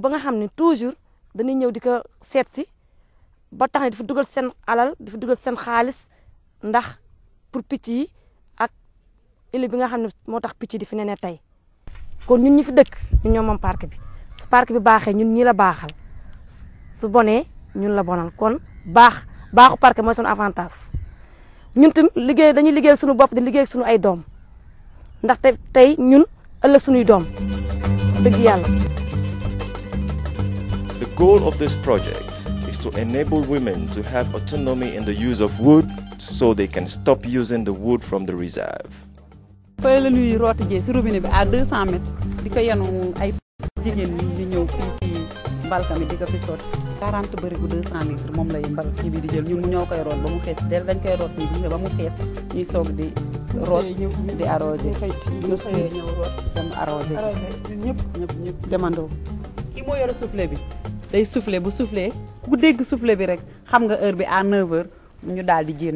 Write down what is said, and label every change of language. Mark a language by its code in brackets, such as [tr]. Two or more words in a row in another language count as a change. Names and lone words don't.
[wo] ba nga xam ne toujours dañuy ñëw di ko seet si ba tax ne dafa dugal seen alal dafa dugal seen xaalis ndax pour picc yi ak ilo bi nga xam ne moo tax picc yi di fi nenee tey kon ñun ñi fi dëkk ñun ñoo moom parc bi su parc bi baaxee ñun ñi la baaxal su bonee ñun la bonal kon baaxu parc mooy suñu avantage ñun tam dañuy liggéeyal suñu bopp di liggéey suñu ay doom ndax tey ñun ëllëg suñuy doom dëgg yàlla. [en] The goal of this project is to enable women to have autonomy in the use of wood so they can stop using the wood from the reserve. [wo] fay la ñuy rooti jee si robinet bi [fr] à 200 mètres [wo] di ko yenu ay jigéen ñi ñëw fii mbalka mi di ko fi sotti 40 bërigo 200 litres moom lay mbal ci bi di jël ñun ñoo koy root ba mu fees del dañ koy root nii ba mu fees ñuy soog di root di arrosé ñu xëyee ñëw root dem arrosé ñëpp demandoo kii moo yore soufflé bi day soufflé bu soufflé ku dégg soufflé bi rek xam nga heure bi à 9h ñu daal di génn